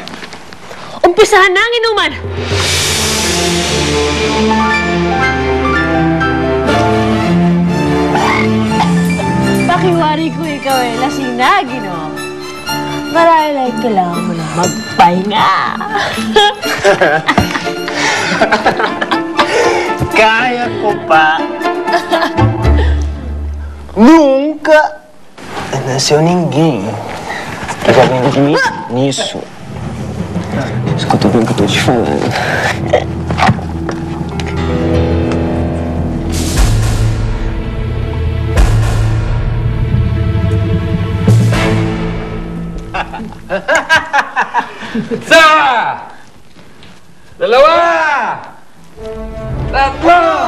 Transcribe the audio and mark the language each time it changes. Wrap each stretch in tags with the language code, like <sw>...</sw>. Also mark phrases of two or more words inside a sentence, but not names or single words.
<tl>Umpisahan na ang inuman! Pakiwari ko ikaw ay lasing na, Ginoo. Marahil ay kailangan mo na magpahinga. Kaya ko pa.</tl> <pt>Nunca nasceu ninguém que vai lembrar de mim nisso. Escuta bem o que eu tô te falando.</pt> <tl>Isa! Dalawa! Tatlo!</tl>